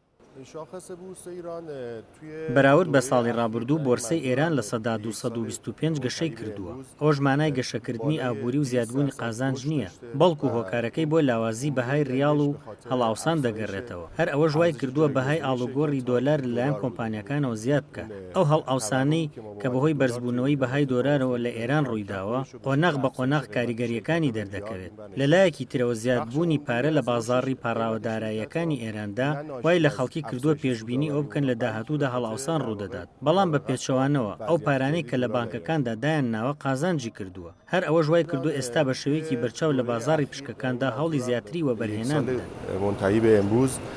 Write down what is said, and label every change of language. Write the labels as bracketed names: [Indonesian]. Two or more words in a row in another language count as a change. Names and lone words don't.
[Persian] شاخص بورس ایران توی [Central Kurdish] بەراورد بە [Persian] دوره [Central Kurdish] ساڵی [Persian] اخیر [Central Kurdish] ڕابردوو [Persian] در این [Central Kurdish] بۆرسەی ئێران لە [Persian] منطقه [Central Kurdish] سەدا [Persian] یک سال [Central Kurdish] 225 گەشەی [Persian] منتهی به [Central Kurdish] کردووە. [Persian] امروز [Central Kurdish] ئەوش مانای گەشەکردنی [Persian] بالای [Central Kurdish] ئابووری و [Persian] 20 [Central Kurdish] زیادبوونی [Persian] درصد [Central Kurdish] قازانج [Persian] رشد [Central Kurdish] نییە، [Persian] داشته [Central Kurdish] بەڵکو [Persian] و [Central Kurdish] هۆکارەکەی بۆ لاوازی بەهای [Persian] عمده [Central Kurdish] ریاڵ [Persian] دلیلش [Central Kurdish] و [Persian] به خاطر [Central Kurdish] هەڵاوسان [Persian] افزایش [Central Kurdish] دەگەڕێتەوە. هەر ئەوەش وای [Persian] ارزش [Central Kurdish] کردووە بەهای [Persian] جایگزین [Central Kurdish] ئاڵوگۆڕی [Persian] شرکت ها [Central Kurdish] دۆلار [Persian] به [Central Kurdish] لەلایەن [Persian] دلار رو ببینیم. [Central Kurdish] کۆمپانیەکانەوە زیاد بکە. [Persian] اون [Central Kurdish] ئەو هەڵ [Persian] تورمی [Central Kurdish] ئاوسانەی [Persian] که ما [Central Kurdish] کە [Persian] بابت [Central Kurdish] بەهۆی [Persian] دلار توی [Central Kurdish] بەرزبوونەوەی بەهای [Persian] اینترنت ما [Central Kurdish] دۆلارەوە لە [Persian] افتادیم [Central Kurdish] ئێران [Persian] کم کم [Central Kurdish] ڕوویداوە، [Persian] خودش رو به [Central Kurdish] قۆناغ [Persian] شکل [Central Kurdish] بە [Persian] افزایش [Central Kurdish] قۆناغ [Persian] قیمت شرکت [Central Kurdish] کاریگەریەکانی [Persian] ها به میاد [Central Kurdish] دەردەکەوێت. و لەلایەکی [Persian] نشسته. [Central Kurdish] ترەوە [Persian] بخش [Central Kurdish] زیادبوونی پارە [Persian] عمده [Central Kurdish] لە [Persian] از رشد [Central Kurdish] بازاڕی [Persian] قیمت شرکت [Central Kurdish] پاڕاوەداراییەکانی [Persian] ها [Central Kurdish] ئێراندا [Persian] نه [Central Kurdish] وای [Persian] ناشی [Central Kurdish] لە [Persian] از [Central Kurdish] خەڵکی کردووە [Persian] افزایش [Central Kurdish] پێشببینی ئەو [Persian] سودآوری [Central Kurdish] بکەن لە [Persian] اونها بلکه [Central Kurdish] داهاتوودا [Persian] به خاطر [Central Kurdish] هەڵاوسان [Persian] در واقع [Central Kurdish] ڕوودەدات. بەڵام بە [Persian] مراوغت با [Central Kurdish] پێچەوانەوە ئەو [Persian] وضعیت [Central Kurdish] پارانەی [Persian] فعلی [Central Kurdish] کە لە [Persian] دلار و ایران. [Central Kurdish] بانکەکاندا دایان ناوە قازانجی کردووە. هەر ئەوە ژوای کردو ئێستا بە شێوەیەکی [Persian] توی [Central Kurdish] بەرچاو لە [Persian] دوره [Central Kurdish] بازاڕی [Persian] اخیر و این [Central Kurdish] پشکەکاندا هەوڵی [Persian] منظورم [Central Kurdish] زیاتری وە [Persian] به یک [Central Kurdish] بەرهێنان [Persian] سال [Central Kurdish] بدەن. [Persian] منتهی به امروز